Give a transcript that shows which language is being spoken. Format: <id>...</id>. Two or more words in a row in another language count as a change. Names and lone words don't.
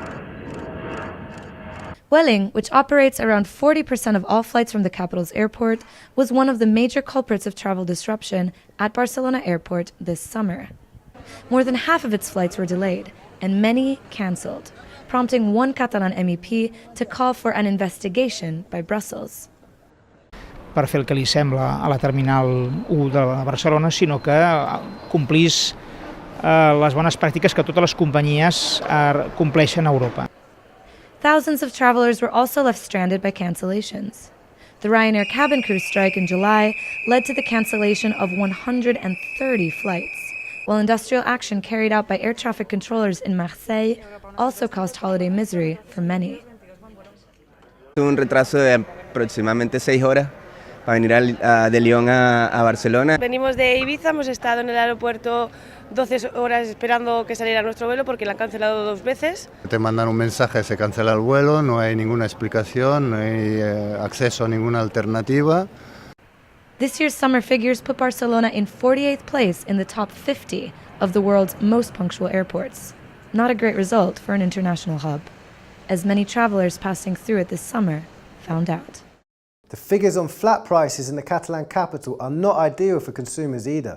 <en>Vueling, which operates around 40% of all flights from the capital's airport, was one of the major culprits of travel disruption at Barcelona Airport this summer. More than half of its flights were delayed, and many cancelled, prompting one Catalan MEP to call for an investigation by Brussels.</en> <ca>Per fer el que li sembla a la Terminal 1 de Barcelona, sinó que complís les bones pràctiques que totes les companyies compleixen a Europa.</ca> <en>Thousands of travelers were also left stranded by cancellations. The Ryanair cabin crew strike in July led to the cancellation of 130 flights, while industrial action carried out by air traffic controllers in Marseille also caused holiday misery for many.</en> <es>Tuve un retraso de aproximadamente 6 horas para venir de Lyon a Barcelona. Venimos de Ibiza, hemos estado en el aeropuerto 12 horas esperando que saliera nuestro vuelo porque lo han cancelado 2 veces. Te mandan un mensaje, se cancela el vuelo, no hay ninguna explicación, no hay acceso a ninguna alternativa.</es> <en>This year's summer figures put Barcelona in 48th place in the top 50 of the world's most punctual airports. Not a great result for an international hub, as many travelers passing through it this summer found out. The figures on flat prices in the Catalan capital are not ideal for consumers either.</en>